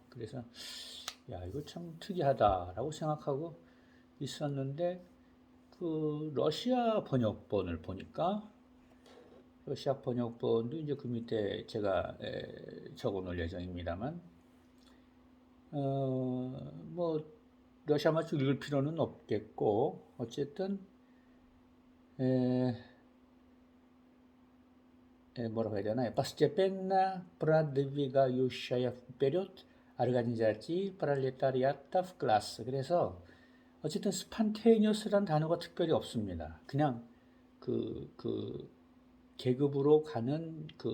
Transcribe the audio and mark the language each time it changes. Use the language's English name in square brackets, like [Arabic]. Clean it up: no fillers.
[Korean] 그래서 야 이거 참 특이하다라고 생각하고 있었는데 그 러시아 번역본을 보니까 러시아 번역본도 이제 그 밑에 제가 적어 놓을 예정입니다만 뭐 러시아말 쭉 읽을 필요는 없겠고 어쨌든 뭐라고 해야 되나요? [Russian] Постепенно продвигающая вперед организации пролетариата класс. [Korean] 그래서 어쨌든 스판테니어스란 단어가 특별히 없습니다. 그냥 그 계급으로 가는